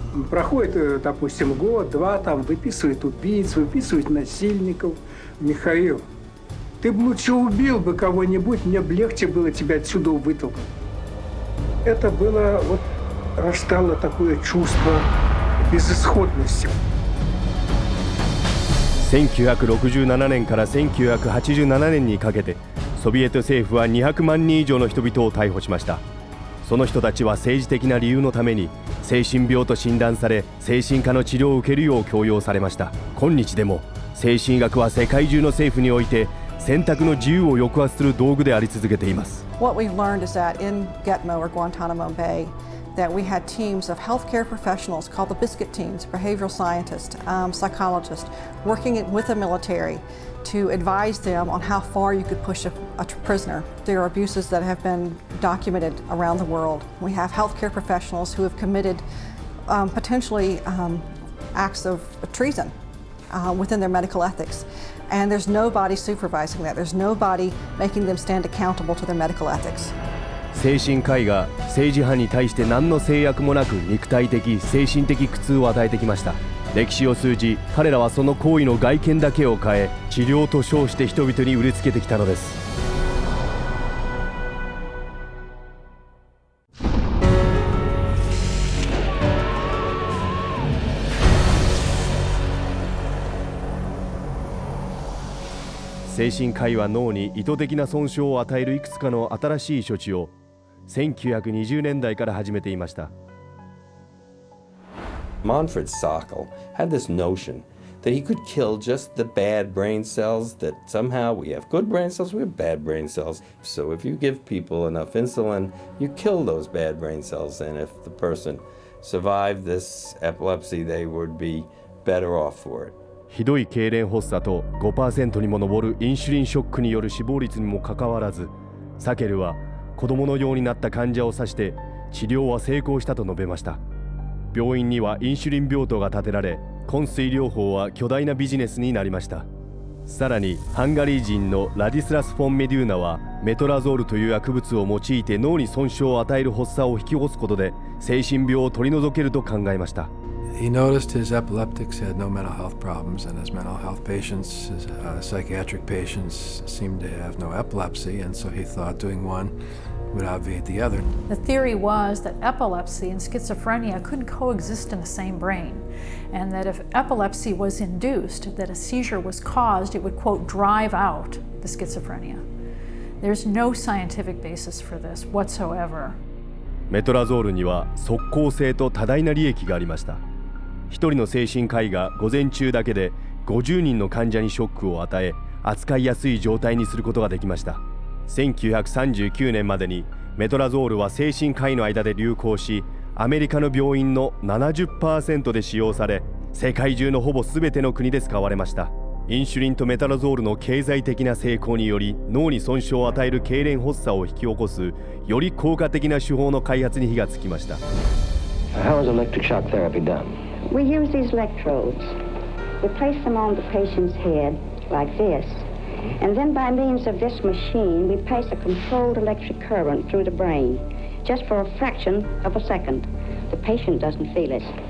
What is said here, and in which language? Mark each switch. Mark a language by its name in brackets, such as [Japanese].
[Russian] Проходит, допустим, год-два, там выписывают убийц, выписывают насильников. Михаил, ты бы лучше убил бы кого-нибудь, мне бы легче было тебя отсюда вытолкнуть. Это было, вот, рождало такое чувство безысходности. [Japanese] 1967年から1987年にかけて、ソビエト政府は200万人以上の人々を逮捕しました。その人たちは政治的な理由のために精神病と診断され、精神科の治療を受けるよう強要されました。今日でも精神医学は世界中の政府において選択の自由を抑圧する道具であり続けています。 [English] What we've learned is that in Gitmo or Guantanamo Bay, that we had teams of healthcare professionals called the biscuit teams, behavioral scientists, psychologists, working with the military to advise them on how far you could push a prisoner. There are abuses that have been documented around the world. We have healthcare professionals who have committed potentially acts of treason within their medical ethics. And there's nobody supervising that. There's nobody making them stand accountable to their medical ethics. [Japanese] 精神科医が政治派に対して何の制約もなく肉体的精神的苦痛を与えてきました。歴史を通じ彼らはその行為の外見だけを変え治療と称して人々に売りつけてきたのです。精神科医は脳に意図的な損傷を与えるいくつかの新しい処置を1920年代から始めていました。 [English] Manfred Sokal had this notion that he could kill just the bad brain cells, that somehow we have good brain cells, we have bad brain cells. So if you give people enough insulin, you kill those bad brain cells, and if the person survived this epilepsy, they would be better off for it. [Japanese] ひどい痙攣発作と 5% にも上るインシュリンショックによる死亡率にもかかわらず、サケルは子供のようになった患者を指して治療は成功したと述べました。病院にはインシュリン病棟が建てられ、昏睡療法は巨大なビジネスになりました。さらにハンガリー人のラディスラス・フォン・メデューナはメトラゾールという薬物を用いて脳に損傷を与える発作を引き起こすことで精神病を取り除けると考えました。 [English] He noticed his epileptics had no mental health problems, and his mental health patients, his psychiatric patients, seemed to have no epilepsy, and so he thought doing one would obviate the other. The theory was that epilepsy and schizophrenia couldn't coexist in the same brain, and that if epilepsy was induced, that a seizure was caused, it would, quote, drive out the schizophrenia. There's no scientific basis for this whatsoever. [Japanese] メトラゾールには即効性と多大な利益がありました。一人の精神科医が午前中だけで50人の患者にショックを与え、扱いやすい状態にすることができました。 1939年までにメトラゾールは精神科医の間で流行し、アメリカの病院の 70% で使用され、世界中のほぼ全ての国で使われました。インシュリンとメタラゾールの経済的な成功により、脳に損傷を与える痙攣発作を引き起こすより効果的な手法の開発に火がつきました。 [English] How is electric shock therapy done? We use these electrodes. We place them on the patient's head like this, and then by means of this machine, we pass a controlled electric current through the brain, just for a fraction of a second. The patient doesn't feel it.